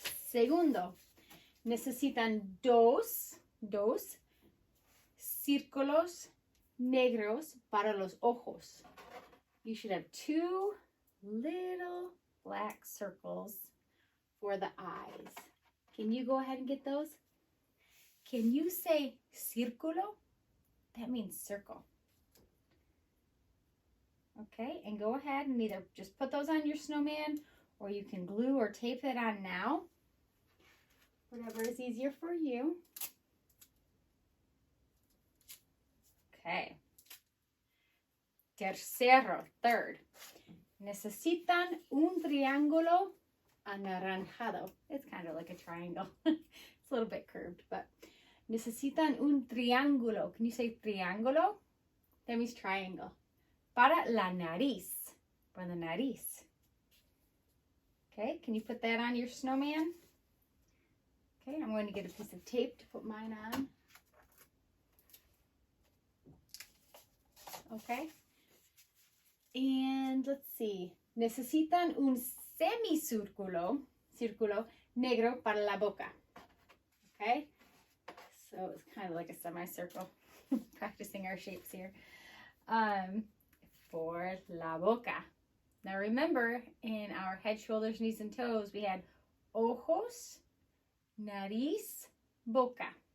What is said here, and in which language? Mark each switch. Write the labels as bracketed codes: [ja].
[es] Segundo, necesitan dos círculos negros para los ojos. [en] You should have 2 little black circles for the eyes. Can you go ahead and get those? Can you say círculo? That means circle. Okay, and go ahead and either just put those on your snowman, or you can glue or tape it on now. Whatever is easier for you. Okay. Tercero, third. [es] Necesitan un triángulo anaranjado. [en] It's kind of like a triangle. It's a little bit curved, but [es] necesitan un triángulo. [en] Can you say triángulo? That means triangle. [es] Para la nariz. [en] For the nariz. Okay, can you put that on your snowman? Okay, I'm going to get a piece of tape to put mine on. Okay. And let's see. [es] Necesitan un semicírculo negro para la boca. [en] Okay. So it's kind of like a semicircle. Practicing our shapes here. For la boca. Now remember, in our head, shoulders, knees, and toes, we had ojos, nariz, boca.